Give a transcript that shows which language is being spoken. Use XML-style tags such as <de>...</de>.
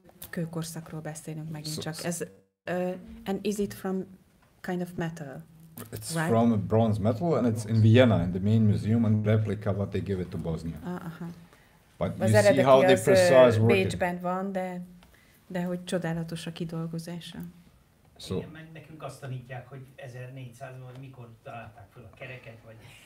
<hu>Kőkorszakról beszélünk megint csak. Ez,</hu> <en>and is it from kind of metal? It's right? From a bronze metal, and it's in Vienna, in the main museum, and replica what they give it to Bosnia. But</en> <hu>az</hu> <en>you see how they precise work</en> <hu>Bécsben van, de hogy csodálatos a kidolgozása.</hu> <en>So.</en> <hu>Igen, meg nekünk azt tanítják, hogy 1400-ban, hogy mikor találták fel a kereket, vagy...</hu>